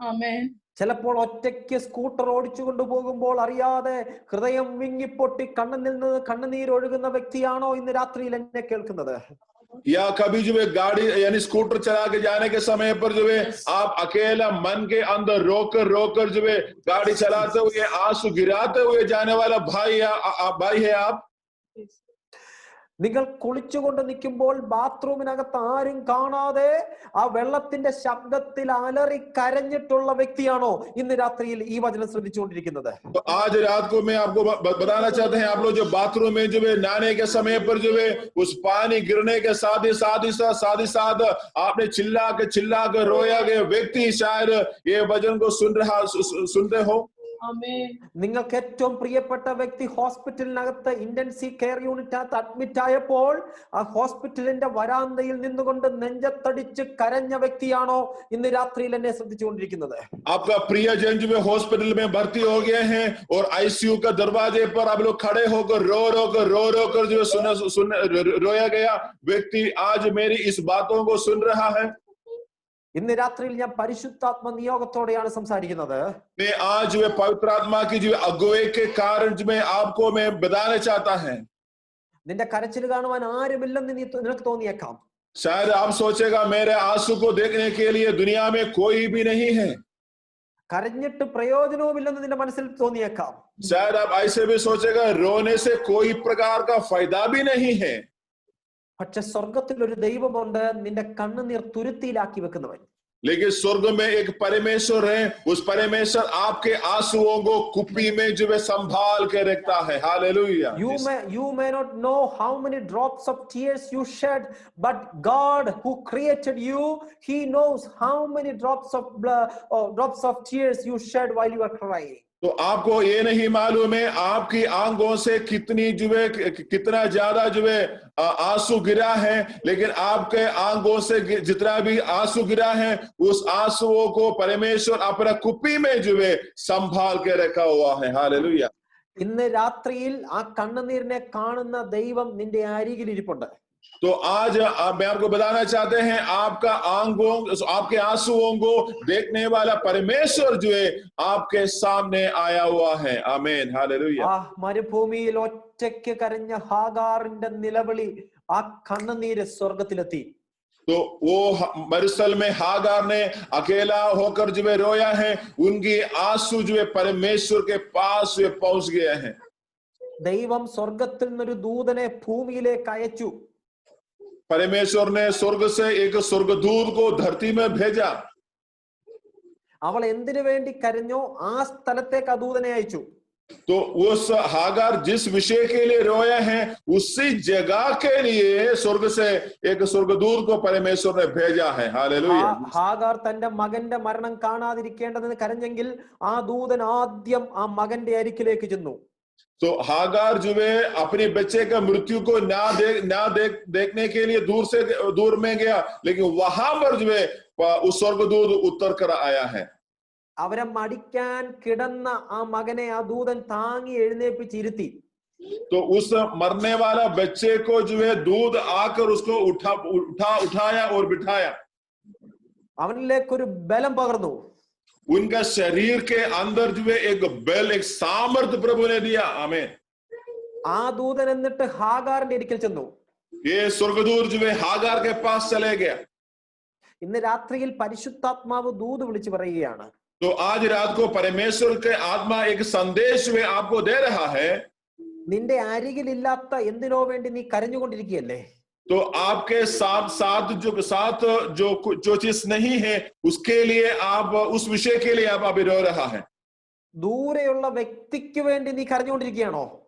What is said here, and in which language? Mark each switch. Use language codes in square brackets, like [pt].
[en] Amen. [ml] ചിലപ്പോൾ ഒറ്റയ്ക്ക് scooter ഓടിച്ചു കൊണ്ടുപോകുമ്പോൾ അറിയാതെ ഹൃദയം വിങ്ങിപ്പൊട്ടി കണ്ണിൽ നിന്ന് കണ്ണുനീരൊഴുകുന്ന വ്യക്തിയാണോ ഇന്ന് രാത്രിയിൽ എന്നെ കേൾക്കുന്നത്? [hi] या कभी जो है गाड़ी यानी स्कूटर चला के जाने के समय पर जो है आप अकेला मन के अंदर रोकर जो है गाड़ी चलाते हुए आंसू गिराते हुए जाने वाला भाई है आप. [ml] നിങ്ങൾ കുളിച്ചുകൊണ്ട് നിൽക്കുമ്പോൾ ബാത്റൂമിനകത്ത് ആരും കാണാതെ ആ വെള്ളത്തിന്റെ ശബ്ദത്തിൽ അലറി കരഞ്ഞിട്ടുള്ള വ്യക്തിയാണോ ഇന്ന് രാത്രിയിൽ ഈ വചനം ശ്രദ്ധിച്ചുകൊണ്ടിരിക്കുന്നത്? [hi] तो आज रात को मैं आपको बताना चाहते हैं आप लोग जो बाथरूम में जो है नहाने के समय पर जो है उस पानी गिरने के साथ ही साथ आपने चिल्ला के रोया गया व्यक्ति शायद ये वचन को सुनते हो. [ml] നിങ്ങൾക്ക് ഏറ്റവും പ്രിയപ്പെട്ട വ്യക്തി ഹോസ്പിറ്റലിനകത്ത് ഇന്റൻസീവ് കെയർ യൂണിറ്റിനകത്ത് അഡ്മിറ്റ് ആയപ്പോൾ ആ ഹോസ്പിറ്റലിന്റെ വരാന്തയിൽ നിന്നുകൊണ്ട് നെഞ്ചത്തടിച്ച് കരഞ്ഞ വ്യക്തിയാണോ ഇന്ന് രാത്രിയിൽ എന്നെ ശ്രദ്ധിച്ചുകൊണ്ടിരിക്കുന്നത്? [hi] आपका प्रियजन जो हॉस्पिटल में भर्ती हो गए हैं और आईसीयू का दरवाजे पर आप लोग खड़े होकर रो कर जो रोया गया व्यक्ति आज मेरी इस बातों को सुन रहा है. [ml] ഇന്ന് രാത്രിയിൽ ഞാൻ പരിശുദ്ധാത്മ നിയോഗത്തോടെയാണ് സംസാരിക്കുന്നത്. [hi] मैं आज वे पवित्र आत्मा की जो अगुवाई के कारण मैं आपको मैं बताना चाहता है. [ml] നിന്റെ കരച്ചിൽ കാണുവാൻ ആരുമില്ലെന്ന് നിനക്ക് തോന്നിയേക്കാം. [hi] शायद आप सोचेगा मेरे आंसू को देखने के लिए दुनिया में कोई भी नहीं है. [ml] കരഞ്ഞിട്ട് പ്രയോജനവുമില്ലെന്ന് നിന്റെ മനസ്സിൽ തോന്നിയേക്കാം. [hi] शायद आप ऐसे भी सोचेगा रोने से कोई प्रकार का फायदा भी नहीं है. [ml] പക്ഷെ സ്വർഗത്തിൽ ഒരു ദൈവമുണ്ട് നിന്റെ കണ്ണുനീർ തുരുത്തിയിലാക്കി വെക്കുന്നവൻ. [hi] लेकिन स्वर्ग में एक परमेश्वर है, उस परमेश्वर आपके आंसुओं को कुप्पी में जो है संभाल के रखता है. Hallelujah. [en] You may not know how many drops of tears you shed, but God who created you, He knows how many drops of tears you shed while you are crying. [hi] तो आपको ये नहीं मालूम है आपकी आंखों से कितना ज्यादा जो है आंसू गिरा है, लेकिन आपके आंखों से जितना भी आंसू गिरा है उस आंसुओं को परमेश्वर अपना कुप्पी में जो है संभाल के रखा हुआ है. हालेलुया. [ml] ഇന്ന് രാത്രിയിൽ ആ കണ്ണുനീരിനെ കാണുന്ന ദൈവം നിന്റെ അരികിൽ ഇരിപ്പുണ്ട്. [hi] तो आज मैं आपको बताना चाहते हैं आपके आंसुओं को देखने वाला परमेश्वर जो है आपके सामने आया हुआ है. आमीन. हालेलुया. [ml] ആ മരുഭൂമിയിൽ ഒറ്റയ്ക്ക് കരഞ്ഞ ഹാഗാറിന്റെ നിലവിളി ആ കണ്ണുനീര് സ്വർഗത്തിലെത്തി. [hi] तो वो मरुस्थल में हागार ने अकेला होकर जो है रोया है, उनकी आंसू जो है परमेश्वर के पास पहुंच गए हैं. [ml] ദൈവം സ്വർഗത്തിൽ നിന്നൊരു ദൂതനെ ഭൂമിയിലേക്ക് അയച്ചു. [hi] परमेश्वर ने स्वर्ग से एक स्वर्गदूत को धरती में भेजा. [ml] അവൾ എന്തിനു വേണ്ടി കരഞ്ഞോ ആ സ്ഥലത്തേക്ക് ആ ദൂതനെ അയച്ചു. [hi] तो उस हागार जिस विषय के लिए रोया है उसी जगह के लिए स्वर्ग से एक स्वर्गदूत को परमेश्वर ने भेजा है. हालेलुया. [ml] ഹാഗാർ തന്റെ മകന്റെ മരണം കാണാതിരിക്കേണ്ടതെന്ന് കരഞ്ഞെങ്കിൽ ആ ദൂതൻ ആദ്യം ആ മകന്റെ അരികിലേക്ക് ചെന്നു. [hi] तो हागार जो है अपने बच्चे का मृत्यु को देखने के लिए दूर में गया, लेकिन वहां पर जो है उस स्वर्गदूत उतर कर आया है. [ml] അവരെ മടിക്കാൻ കിടന്ന ആ മകനെ ആ ദൂതൻ താങ്ങി എഴുന്നേൽപ്പിച്ചിരുത്തി. [hi] तो उस मरने वाला बच्चे को जो है दूध आकर उसको उठाया और बिठाया. [ml] അവനിലേക്കൊരു ബലം പകർന്നു. [hi] उनका शरीर के अंदर जो है एक बल, एक सामर्थ्य प्रभु ने दिया. आमीन. [ml] ആ ദൂതൻ എന്നിട്ട് ഹാഗാറിന്റെ അടുക്കൽ ചെന്നു. [hi] ये स्वर्गदूत जो है हागार के पास चले गया. [ml] ഇന്ന് രാത്രിയിൽ പരിശുദ്ധാത്മാവ് ദൂത് വിളിച്ചു പറയുകയാണ്. [hi] तो आज रात को परमेश्वर के आत्मा एक संदेश में आपको दे रहा है. [ml] നിന്റെ അരികിലില്ലാത്ത എന്തിനോ വേണ്ടി നീ കരഞ്ഞുകൊണ്ടിരിക്കുകയല്ലേ? [hi] तो आपके साथ जो चीज नहीं है उसके लिए आप उस विषय के लिए आप अभी रो रहा है. [ml] ദൂരെയുള്ള വ്യക്തിക്ക് വേണ്ടി നീ കരഞ്ഞുകൊണ്ടിരിക്കുകയാണോ?